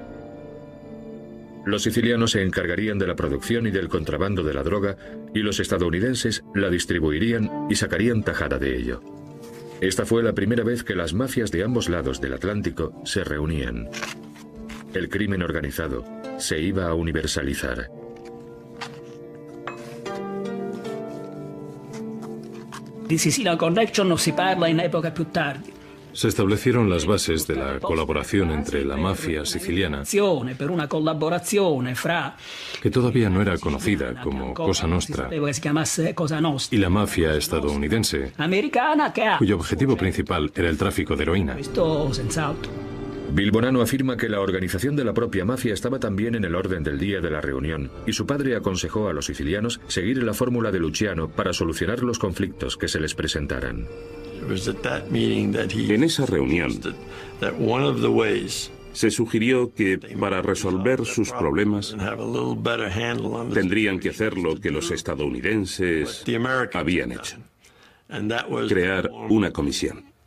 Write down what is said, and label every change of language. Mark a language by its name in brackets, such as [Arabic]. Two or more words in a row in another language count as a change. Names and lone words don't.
[Spanish] Los sicilianos se encargarían de la producción y del contrabando de la droga, y los estadounidenses la distribuirían y sacarían tajada de ello. Esta fue la primera vez que las mafias de ambos lados del Atlántico se reunían. El crimen organizado se iba a universalizar. [Italian] Di Sicilian Connection non si parla in epoca più tardi. [Spanish] Se establecieron las bases de la colaboración entre la mafia siciliana, [Italian] Per una collaborazione fra [Spanish] que todavía no era conocida como Cosa Nostra, y la mafia estadounidense, [Italian] americana, [Spanish] cuyo objetivo principal era el tráfico de heroína. [Italian] Questo senz'altro. [Spanish] Bill Bonanno afirma que la organización de la propia mafia estaba también en el orden del día de la reunión, y su padre aconsejó a los sicilianos seguir la fórmula de Luciano para solucionar los conflictos que se les presentaran. En esa reunión se sugirió que para resolver sus problemas tendrían que hacer lo que los estadounidenses habían hecho: crear una comisión.